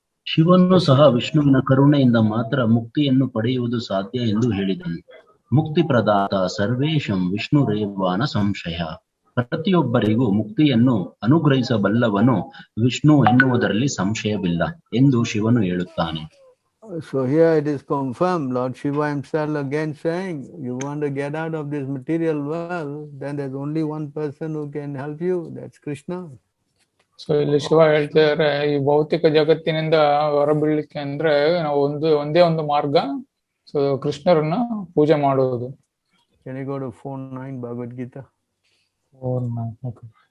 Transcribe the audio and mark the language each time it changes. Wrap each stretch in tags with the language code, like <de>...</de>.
<kn>ಶಿವನು ಸಹ ವಿಷ್ಣುವಿನ ಕರುಣೆಯಿಂದ ಮಾತ್ರ ಮುಕ್ತಿಯನ್ನು ಪಡೆಯುವುದು ಸಾಧ್ಯ ಎಂದು ಹೇಳಿದನು.</kn> <sa>ಮುಕ್ತಿ ಪ್ರದಾತ ಸರ್ವೇಶಂ ವಿಷ್ಣುರೇವ ನ ಸಂಶಯ.</sa> <kn>ಪ್ರತಿಯೊಬ್ಬರಿಗೂ ಮುಕ್ತಿಯನ್ನು ಅನುಗ್ರಹಿಸಬಲ್ಲವನು ವಿಷ್ಣು ಎನ್ನುವುದರಲ್ಲಿ ಸಂಶಯವಿಲ್ಲ ಎಂದು ಶಿವನು ಹೇಳುತ್ತಾನೆ.</kn> <en>So here it is confirmed, Lord Shiva himself again saying, you want to get out of this material world, then there's only one person who can help you, that's Krishna.</en> <kn>So ಇಲ್ಲಿ ಶಿವ ಹೇಳ್ತಿದ್ದಾರೆ, ಈ ಭೌತಿಕ ಜಗತ್ತಿನಿಂದ ಹೊರಬೀಳ್ಲಿಕ್ಕೆ ಅಂದ್ರೆ ನಾವು ಒಂದೇ ಒಂದು ಮಾರ್ಗ, so ಕೃಷ್ಣರನ್ನ ಪೂಜೆ ಮಾಡುವುದು.</kn> <en>Can you go to 4:9 Bhagavad Gita? 4:9, okay.</en>